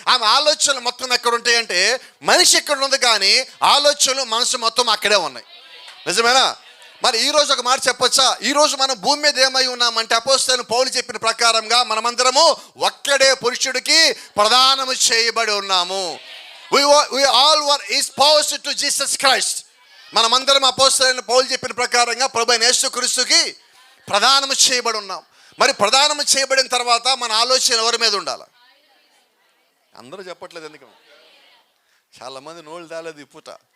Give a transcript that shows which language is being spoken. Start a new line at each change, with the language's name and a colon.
Telugu: ఆమె ఆలోచనలు మొత్తం ఎక్కడ ఉంటాయంటే, మనిషి ఎక్కడ ఉంది కానీ ఆలోచనలు మనసు మొత్తం అక్కడే ఉన్నాయి. నిజమేనా? మరి ఈరోజు ఒక మాట చెప్పొచ్చా? ఈరోజు మనం భూమి మీద ఏమై ఉన్నామంటే, అపోస్తలుడైన పౌలు చెప్పిన ప్రకారంగా మనమందరము ఒక్కడే పురుషుడికి ప్రదానము చేయబడి ఉన్నాము.
English: We all were espoused to Jesus Christ.
Telugu: మనమందరం అపోస్తలుడైన పౌలు చెప్పిన ప్రకారంగా ప్రభువైన యేసుక్రీస్తుకి ప్రదానము చేయబడి ఉన్నాం. మరి ప్రదానము చేయబడిన తర్వాత మన ఆలోచన ఎవరి మీద ఉండాలి? అందరూ చెప్పట్లేదు ఎందుకు? చాలామంది నోళ్ళు తేలేదు ఈ పూట.